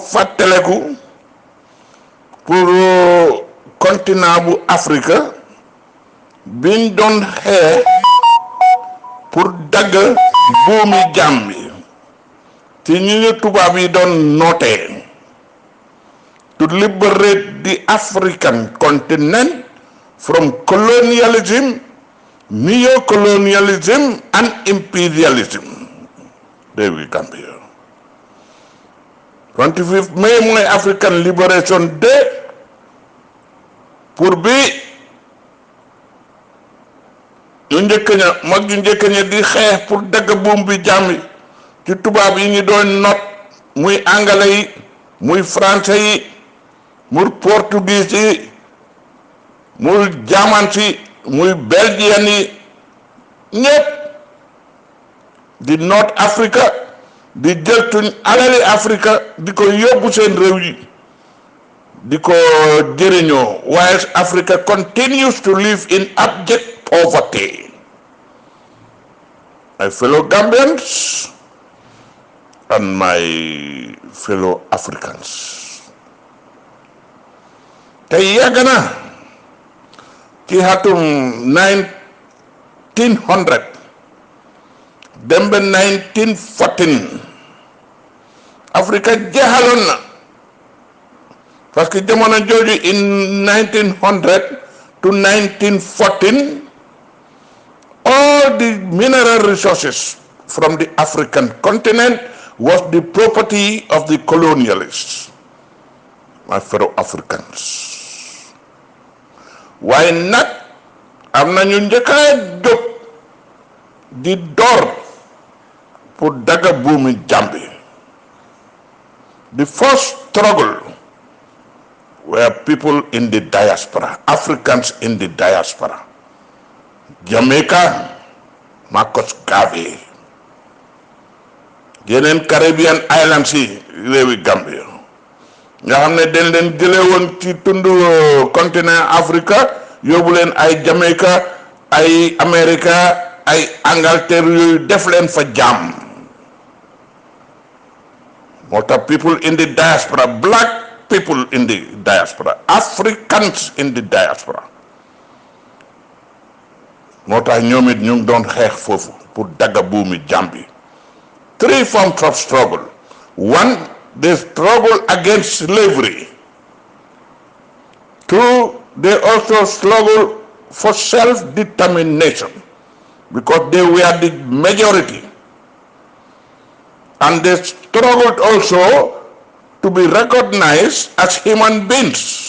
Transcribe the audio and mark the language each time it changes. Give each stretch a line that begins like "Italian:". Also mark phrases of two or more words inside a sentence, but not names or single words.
Wolof: fàttaleku pour continent bu Afrique biñ doon xeex pour dagg buumi jaam bi ci ñu tubaab yi doon nootee
English: to liberate the African continent from colonialism, neo-colonialism and imperialism. There we come here.
Wolof: 25th May mooy African Liberation Day pour bi ñu njëkk ña mag ñu njëkk ña di xeex pour dagg buum bi jàmm ci tubaab yi ñu doon not muy anglais yi muy français yi muy portugais yi muy german yi muy belgian yi ñépp di North Africa di jël tuñ alali Africa di ko yóbbu seen réew yi di ko jëriñoo
English: while Africa continues to live in abject poverty. My fellow Gambians and my fellow Africans.
Wolof: Te yàgg na ci atum 1900 dem ba 1914
English: Africa
Wolof: jeexaloon na
French: parce que
Wolof: jamono jooju
English: in 1900 to 1914 all the mineral resources from the African continent was the property of the colonialists, my fellow Africans. Why not?
Wolof: am na ñu njëkk a jóg di door pour daga buumi jàmbi.
English: The first struggle were people in the diaspora, Africans in the diaspora. Jamaica, Marcus Garvey.
Wolof: Yeneen
English: Caribbean islands
Wolof: yi réewi Gambia nga xam ne dañ leen jëlee woon ci tundu continent Africa yóbbu leen ay Jamaica ay America ay Angleterre yooyu def leen fa jàmm moo tax
English: people in the diaspora, black people in the diaspora, Africans in the diaspora
Wolof: moo tax ñoom it ñu ngi doon xeex foofu pour dagga buumi jàmbi.
English: Three forms of struggle. One, they struggle against slavery. Two, they also struggle for self-determination because they were the majority. And they struggled also to be recognized as human beings.